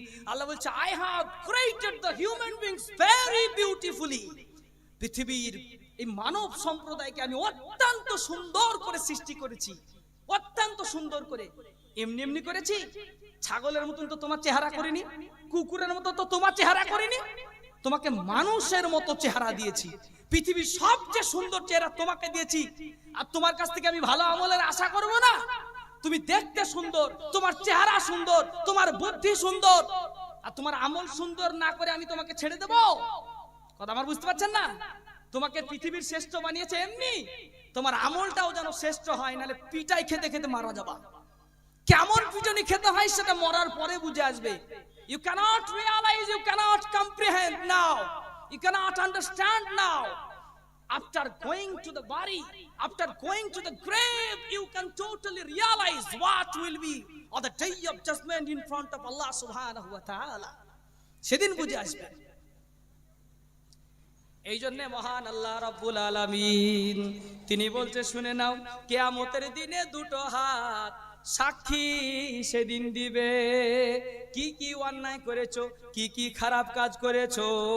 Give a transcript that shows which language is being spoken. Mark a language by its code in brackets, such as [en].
[bn] আল্লাহ বলছে [en] I have created the human beings very beautifully। [bn] পৃথিবীর এই মানব সম্প্রদায়কে আমি অত্যন্ত সুন্দর করে সৃষ্টি করেছি, অত্যন্ত সুন্দর করে। এমনি এমনি করেছি? ছাগলের মতন তো তোমার চেহারা করিনি, কুকুরের মতো তো তোমার চেহারা করিনি, তোমাকে মানুষের মতো চেহারা দিয়েছি। পৃথিবীর সবচেয়ে সুন্দর চেহারা তোমাকে দিয়েছি, আর তোমার কাছ থেকে আমি ভালো আমলের আশা করব না? তুমি দেখতে সুন্দর, তোমার চেহারা সুন্দর, তোমার বুদ্ধি সুন্দর, আর তোমার আমল সুন্দর না করে আমি তোমাকে ছেড়ে দেব? কথা আমার বুঝতে পারছেন না? তোমাকে পৃথিবীর শ্রেষ্ঠ বানিয়েছে এমনি, তোমার আমলটাও যেন শ্রেষ্ঠ হয়, নাহলে পিটাই খেতে খেতে মারা যাবা। কেমন পিটনি খেতে হয় সেটা মরার পরে বুঝে আসবে। [en] You cannot realize, you cannot comprehend now, you cannot understand now. After going to the body, after going to the grave, you can totally realize what will be on the day of judgment in front of Allah subhanahu wa ta'ala. [bn] সেদিন বুঝে আসবে। এই জন্য মহান আল্লাহ রাব্বুল আলামিন তিনি বলছে, শুনে নাও, কিয়ামতের দিনে দুটো হাত সাক্ষী সেদিন দিবে। কি কি অন্যায় করেছো, কি কি খারাপ কাজ করেছো।